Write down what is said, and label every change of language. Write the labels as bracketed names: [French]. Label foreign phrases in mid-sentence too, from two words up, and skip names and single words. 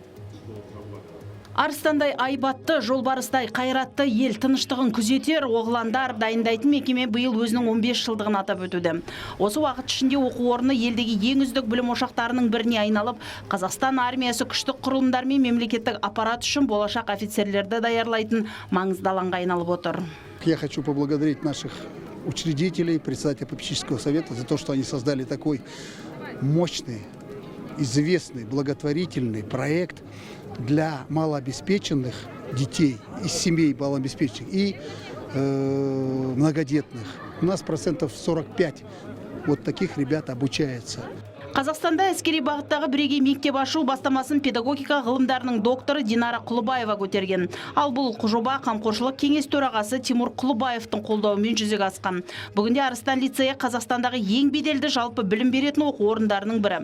[Kazakh] Арыстандай айбатты, жолбарыстай қайратты ел тыныштығын күзетер, оғландар дайындайтын мекеме биыл өзінің 15 жылдығын атап өтуде. Осы уақыт ішінде оқу орны елдегі ең үздік білім ошақтарының біріне айналып, Қазақстан армиясы күштік құрылымдар мен мемлекеттік аппарат үшін болашақ офицерлерді даярлайтын маңызды алаңға айналып отыр. [Russian] Я хочу поблагодарить наших учредителей, председателя попечительского совета за то, что они создали такой мощный, известный, благотворительный проект для малообеспеченных детей, из семей малообеспеченных и многодетных. У нас 45% вот таких ребят обучается. [Kazakh] Қазақстанда әскери бағыттағы бірегей мектеп ашу бастамасын педагогика ғылымдарының докторы Динара Құлыбаева көтерген. Ал бұл жоба қамқоршылық кеңес төрағасы Тимур Құлыбаевтың қолдауымен жүзеге асқан. Бүгінде Арыстан лицейі Қазақстандағы ең беделді жалпы білім беретін оқу орындарының бірі.